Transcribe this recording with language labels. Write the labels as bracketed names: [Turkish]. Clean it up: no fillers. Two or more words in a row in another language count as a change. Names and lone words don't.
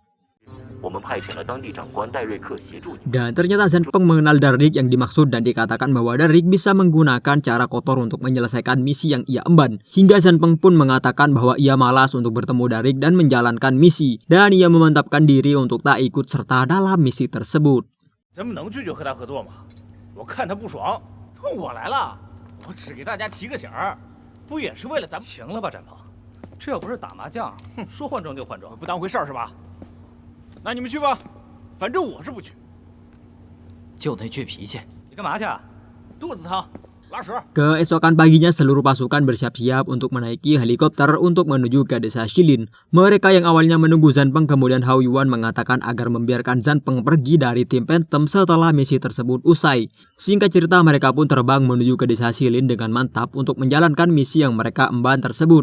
[Indonesian] Dan ternyata Zhan Peng mengenal Darik yang dimaksud dan dikatakan bahwa Darik bisa menggunakan cara kotor untuk menyelesaikan misi yang ia emban. Hingga Zhan Peng pun mengatakan bahwa ia malas untuk bertemu Darik dan menjalankan misi. Dan ia memantapkan diri untuk tak ikut serta dalam misi tersebut. [Chinese] 我只给大家提个醒儿，不也是为了咱们？行了吧，展鹏，这要不是打麻将，说换装就换装，不当回事儿是吧？那你们去吧，反正我是不去。就那倔脾气，你干嘛去？肚子疼，拉屎。 [Indonesian] Keesokan paginya seluruh pasukan bersiap-siap untuk menaiki helikopter untuk menuju ke desa Shilin. Mereka yang awalnya menunggu Zanpeng kemudian Hao Yuan mengatakan agar membiarkan Zanpeng pergi dari tim Phantom setelah misi tersebut usai. Singkat cerita mereka pun terbang menuju ke desa Shilin dengan mantap untuk menjalankan misi yang mereka emban tersebut.